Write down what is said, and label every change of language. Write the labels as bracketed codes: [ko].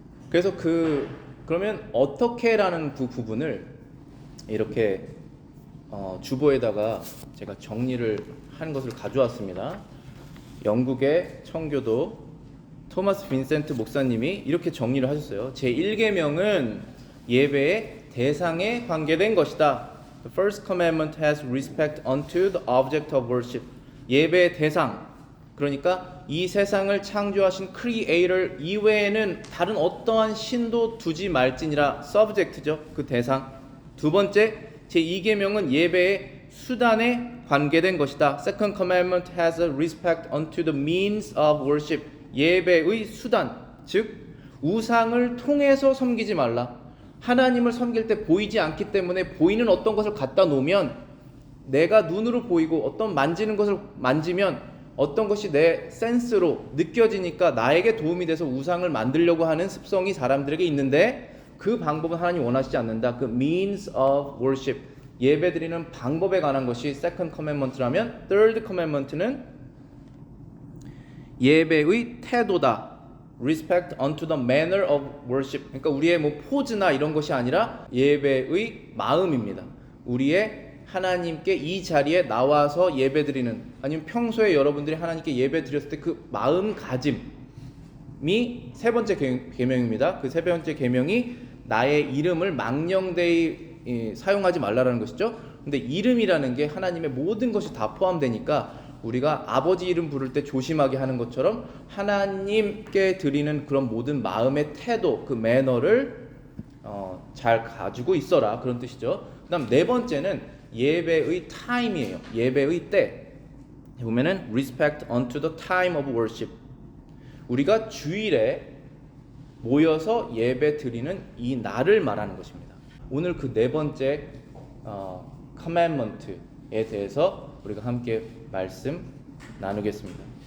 [ko] 그래서 그러면 어떻게라는 그 부분을 이렇게 주보에다가 제가 정리를 한 것을 가져왔습니다. 영국의 청교도 토마스 빈센트 목사님이 이렇게 정리를 하셨어요. 제1계명은 예배의 대상에 관계된 것이다. [en] The first commandment has respect unto the object of worship. [ko] 예배의 대상, 그러니까 이 세상을 창조하신 크리에이터 이외에는 다른 어떠한 신도 두지 말지니라. subject죠, 그 대상. 두 번째, 제2계명은 예배의 수단에 관계된 것이다. [en] Second commandment has a respect unto the means of worship. [ko] 예배의 수단, 즉 우상을 통해서 섬기지 말라. 하나님을 섬길 때 보이지 않기 때문에 보이는 어떤 것을 갖다 놓으면, 내가 눈으로 보이고 어떤 만지는 것을 만지면 어떤 것이 내 센스로 느껴지니까 나에게 도움이 돼서 우상을 만들려고 하는 습성이 사람들에게 있는데, 그 방법은 하나님 원하시지 않는다. 그 [en] means of worship, [ko] 예배드리는 방법에 관한 것이 second commandment라면, third commandment는 예배의 태도다. [en] respect unto the manner of worship. [ko] 그러니까 우리의 뭐 포즈나 이런 것이 아니라 예배의 마음입니다. 우리의 하나님께 이 자리에 나와서 예배드리는, 아니면 평소에 여러분들이 하나님께 예배드렸을 때 그 마음가짐이 세 번째 계명입니다. 그 세 번째 계명이 나의 이름을 망령되이 사용하지 말라라는 것이죠. 근데 이름이라는 게 하나님의 모든 것이 다 포함되니까 우리가 아버지 이름 부를 때 조심하게 하는 것처럼 하나님께 드리는 그런 모든 마음의 태도, 그 매너를 잘 가지고 있어라, 그런 뜻이죠. 그 다음 네 번째는 예배의 타임이에요. 예배의 때. 보면은 [en] respect unto the time of worship. [ko] 우리가 주일에 모여서 예배 드리는 이 날을 말하는 것입니다. 오늘 그 네 번째 commandment에 대해서 우리가 함께 말씀 나누겠습니다.